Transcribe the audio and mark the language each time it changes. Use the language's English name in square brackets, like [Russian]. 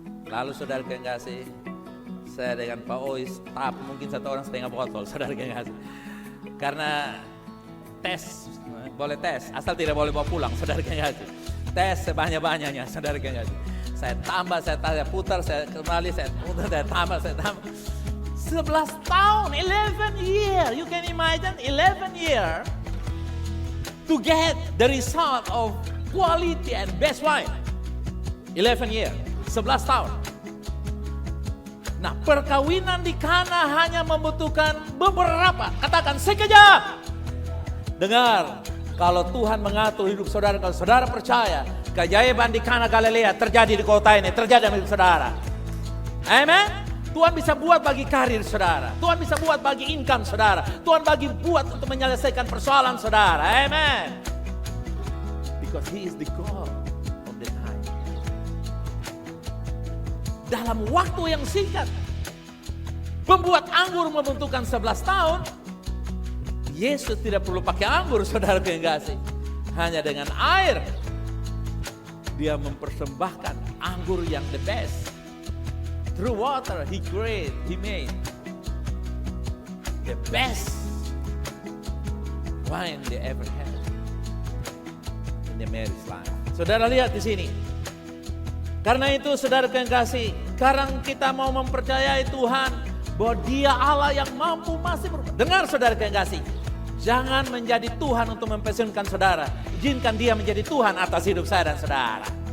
[Indonesian] Lalu saudara kekasih, saya dengan Pak Ois tap mungkin satu orang setengah botol saudara kekasih. Karena tes, boleh tes, asal tidak boleh bawa pulang saudara kekasih. Tes sebanyak-banyaknya saudara kekasih. Saya tambah, saya putar, saya kembali, saya putar, saya tambah. 11 tahun, 11 year. [English] You can imagine 11 year to get the result of quality and best wine. [Indonesian] 11 year, 11 tahun. Nah, perkawinan di Kana hanya membutuhkan beberapa, katakan sekejap. Dengar, kalau Tuhan mengatur hidup saudara, kalau saudara percaya, keajaiban di Kana Galilea terjadi di kota ini, terjadi di hidup saudara. Amen. Tuhan bisa buat bagi karir saudara. Tuhan bisa buat bagi income saudara. Tuhan buat untuk menyelesaikan persoalan saudara. Amen. [English] Because He is the God of the time. [Indonesian] Dalam waktu yang singkat, pembuat anggur membutuhkan 11 tahun. Yesus tidak perlu pakai anggur, saudara yang kasih. Hanya dengan air, Dia mempersembahkan anggur yang the best. [English] Through water, He made the best wine they ever had in the Mary's life. [Indonesian] Saudara lihat di sini. Karena itu saudara yang kasih, sekarang kita mau mempercayai Tuhan bahwa Dia Allah yang mampu masih berubah. Dengar saudara yang kasih, jangan menjadi Tuhan untuk mempensiunkan saudara. Izinkan Dia menjadi Tuhan atas hidup saya dan saudara.